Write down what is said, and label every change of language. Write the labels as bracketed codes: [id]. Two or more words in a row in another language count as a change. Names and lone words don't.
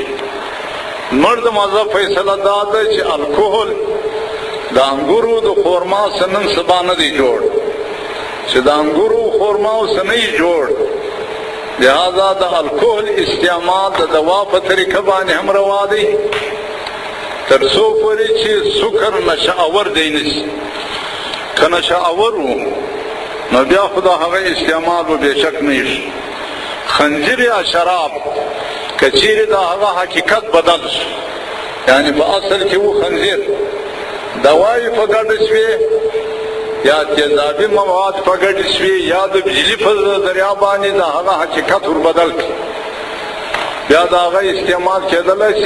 [ps] زموږ د مذهب فیصله دا ده چې الکوهل د انګورو د خورما څخه نن سبا نه دی جوړ، چې د انګورو خورماو څخه نه یې جوړ، لہذا د الکوهل استعمال د دوا په طریقه باندې هم روا دی، تر څو پورې چې سکر نشه آور دی نشي. که نشه آور و نو بیا خو د هغه استعمال به بېشک نه شي. خنزیر یا شراب که چیرې د هغه حقیقت بدل شو، یعنی په اصل کې و خنزیر دوایې په ګډه شوې یا تیزابي مواد په ګډه شوې یا د بجلي په ذریعه باندې د هغه حقیقت ور بدل کړي، بیا د هغه استعمال کېدلی شي.